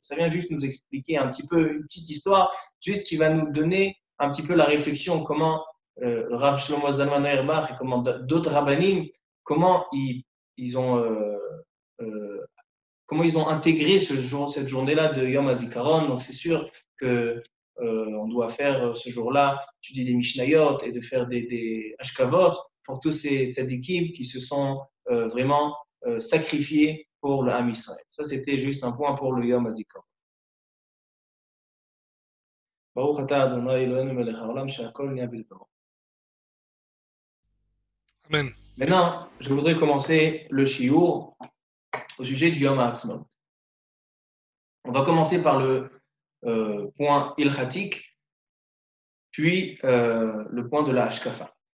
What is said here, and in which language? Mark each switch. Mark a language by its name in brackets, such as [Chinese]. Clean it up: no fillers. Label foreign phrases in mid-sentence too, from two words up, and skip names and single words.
[French] Ça vient juste nous expliquer un petit peu, une petite histoire, juste qui va nous donner un petit peu la réflexion, comment Rav Shlomo Zalman Auerbach et comment d'autres rabbanim, comment ils ont comment ils ont intégré cette journée-là de Yom HaZikaron. Donc c'est sûr que on doit faire ce jour-là, étudier des Mishnayot et de faire des Ashkavot pour tous ces tzadikim qui se sont vraiment sacrifiés pour le [Hebrew] עם ישראל. [French] Ça, c'était juste un point pour le Yom HaZikaron. [Hebrew] ברוך אתה אדוני אלוהינו מלך העולם שהכל נהיה בדברו. Amen. [French] Maintenant, je voudrais commencer le shiur au sujet du Yom HaAtzmaut. On va commencer par le point ilchatik, puis le point de la hashkafa.